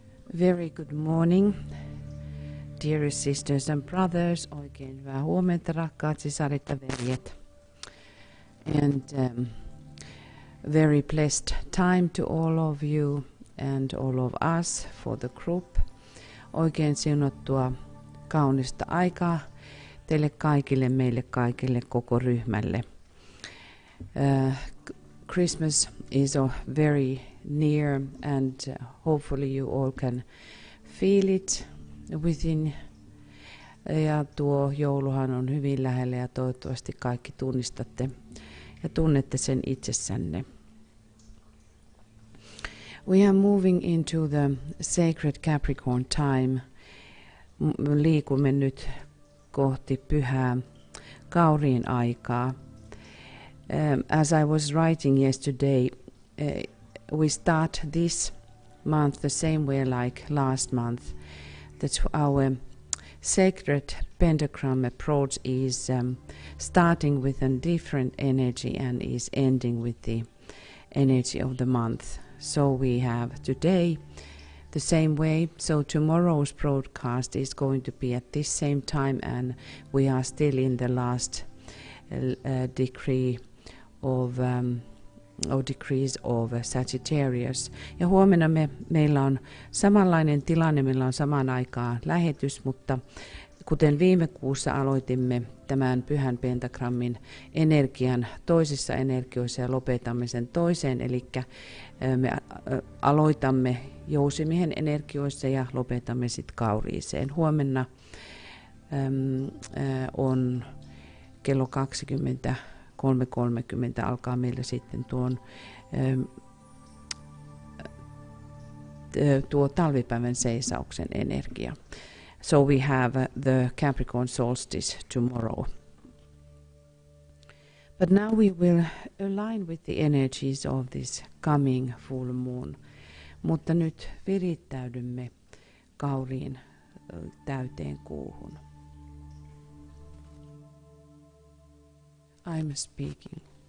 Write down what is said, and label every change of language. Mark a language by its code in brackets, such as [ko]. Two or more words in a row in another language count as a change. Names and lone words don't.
[en] Very good morning, dear sisters and brothers. [fi] Oikein hyvää huomenta, rakkaat sisaret ja veljet. [en] And very blessed time to all of you and all of us for the group. [fi] Oikein siunattua kaunista aikaa teille kaikille, meille kaikille, koko ryhmälle. [en] Christmas is very near and hopefully you all can feel it within. [fi] Ja tuo jouluhan on hyvin lähellä ja toivottavasti kaikki tunnistatte ja tunnette sen itsessänne. [en] We are moving into the sacred Capricorn time. [fi] Liikumme nyt kohti pyhää Kauriin aikaa. [en] As I was writing yesterday, we start this month the same way like last month. That our sacred pentagram approach is starting with a different energy and is ending with the energy of the month. So we have today the same way. So tomorrow's broadcast is going to be at this same time, and we are still in the last degree of degrees of Sagittarius. [fi] Ja huomenna meillä on samanlainen tilanne, meillä on samaan aikaan lähetys, mutta kuten viime kuussa aloitimme tämän pyhän pentagrammin energian toisissa energioissa ja lopetamme sen toiseen, eli me aloitamme jousimiehen energioissa ja lopetamme sitten Kauriiseen. Huomenna on kello 23:30 alkaa meillä sitten tuo talvipäivän seisauksen energia. [en] So we have the Capricorn solstice tomorrow. But now we will align with the energies of this coming full moon. [fi] Mutta nyt virittäydymme Kauriin täyteen kuuhun. [en] I'm speaking.